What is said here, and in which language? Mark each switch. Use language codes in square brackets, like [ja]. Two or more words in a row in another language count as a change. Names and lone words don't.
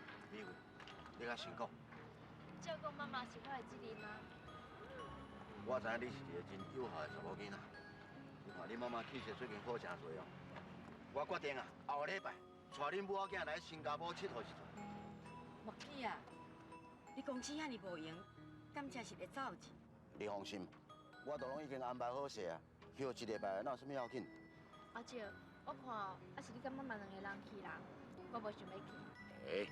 [nan] 美惠，你较辛苦。照顾妈妈是我的责任吗？我知影你是一个真有孝的查某囡仔，你看恁妈妈气色最近好诚多哦。我决定啊，后个礼拜带恁母仔囝来新加坡佚佗一趟。莫去啊！你公司遐尼无闲，敢真是会走去？你放心，我都拢已经安排好势啊，休一礼拜哪有啥物要紧？阿姐，我看还是你甲妈妈2个人去啦，我无想要去。